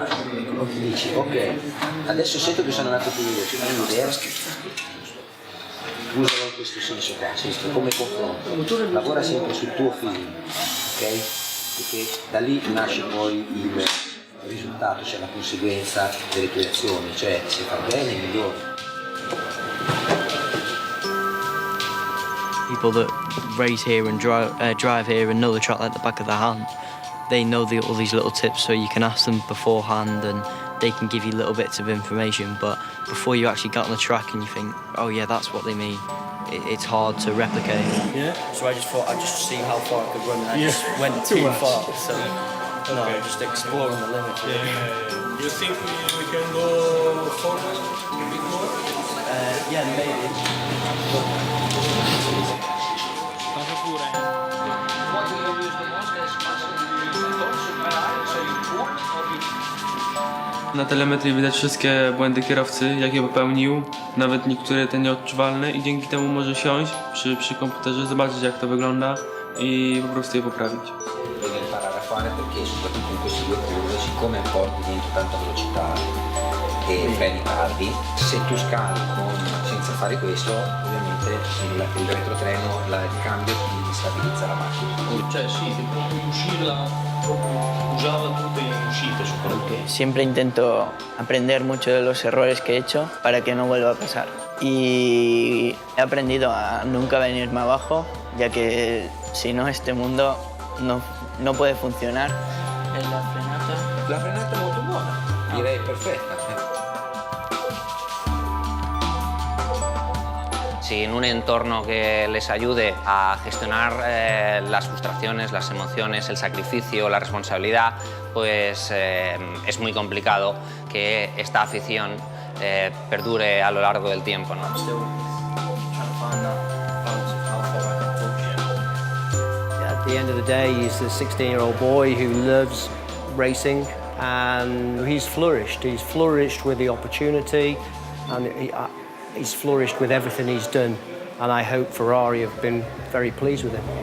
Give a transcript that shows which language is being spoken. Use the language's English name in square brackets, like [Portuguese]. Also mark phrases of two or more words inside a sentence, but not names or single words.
[Italian] Ti dici, ok, adesso sento che sono andato più veloce, ma un'idea, usalo in questo senso qua, come confronto, lavora sempre sul tuo feeling, ok? Perché da lì nasce poi il risultato, cioè la conseguenza delle tue azioni, cioè se fa bene migliori. [English] People that race here and drive here and know the track like the back of their hand, they know all these little tips, so you can ask them beforehand and they can give you little bits of information, but before you actually get on the track and you think, oh yeah, that's what they mean, it's hard to replicate. Yeah. So I just thought I'd just see how far I could run and I just went too far, so no, just exploring the limits. Do you think we can go forward a bit more? Yeah, maybe. [Polish] Na telemetrii widać wszystkie błędy kierowcy, jakie popełnił, nawet niektóre te nieodczuwalne i dzięki temu może siąść przy komputerze, zobaczyć jak to wygląda i po prostu je poprawić. [Italian] Devi imparare a fare perché soprattutto in questi due curve, siccome porti dentro tanta velocità e freni tardi, se tu scali senza fare questo, ovviamente il retrotreno, il cambio ti stabilizza la macchina. Cioè sì, puoi usarla tutte in uscita soprattutto. [Spanish] Siempre intento aprender mucho de los errores que he hecho para que no vuelva a pasar. Y he aprendido a nunca venirme abajo, ya que si no este mundo no puede funcionar. [Italian] La frenata è molto buona, direi perfetta. [Spanish] Sin un entorno que les ayude a gestionar las frustraciones, las emociones, el sacrificio, la responsabilidad, pues es muy complicado que esta afición perdure a lo largo del tiempo, ¿no? [English] At the end of the day, he's a 16-year-old boy who loves racing, and he's flourished. He's flourished with the opportunity, and he's flourished with everything he's done, and I hope Ferrari have been very pleased with him.